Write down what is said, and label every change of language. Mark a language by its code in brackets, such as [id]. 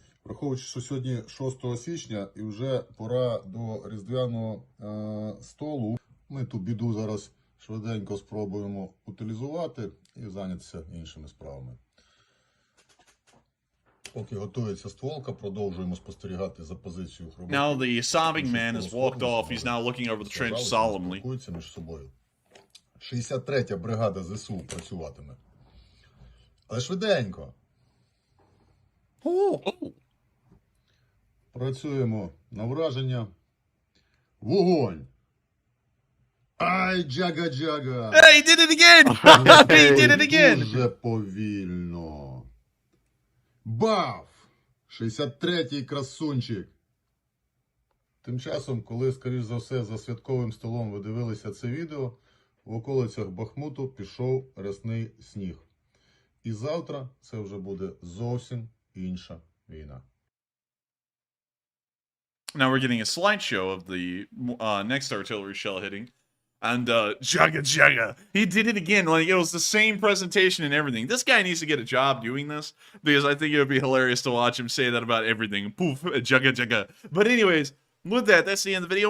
[uk] Враховуючи, що сьогодні 6 січня і вже пора до різдвяного столу, ми ту біду зараз швиденько спробуємо утилізувати і зайнятися іншими справами. Поки готується стволка, продовжуємо спостерігати за позицією хробаків. [en] Now the sobbing man has walked off. He's now looking over the trench solemnly. [uk] Спілкуються між собою. 63-я бригада ЗСУ працюватиме. Але швиденько. Працюємо на враження. Вогонь! Ай, джага-джага! [en] Hey, he did it again! He did it again! [uk] Дуже повільно. Баф! 63-й красунчик. Тим часом, коли, скоріш за все, за святковим столом ви дивилися це відео, в околицях Бахмуту пішов рясний сніг. І завтра це вже буде зовсім інша війна. [en] Now we're getting a slideshow of the next artillery shell hitting. And Jaga Jaga, he did it again. Like, it was the same presentation and everything. This guy needs to get a job doing this, because I think it would be hilarious to watch him say that about everything. Poof, Jaga Jaga. But anyways, with that, that's the end of the video.